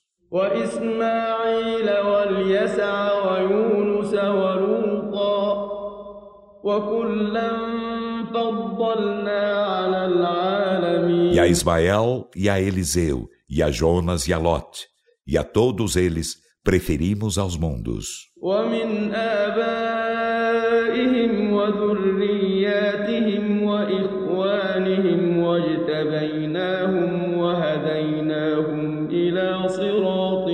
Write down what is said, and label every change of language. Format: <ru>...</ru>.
<ar>وإسماعيل واليسع ويونس ولوطا وكلا فضلنا على العالمين.</ar> <pt>E a Ismael e a Eliseu e a Jonas e a Lot e a todos eles preferimos aos mundos.</pt> <ar>ومن آبائهم وذرياتهم وإخوانهم واجتبيناهم وهديناهم إلى صراط.</ar>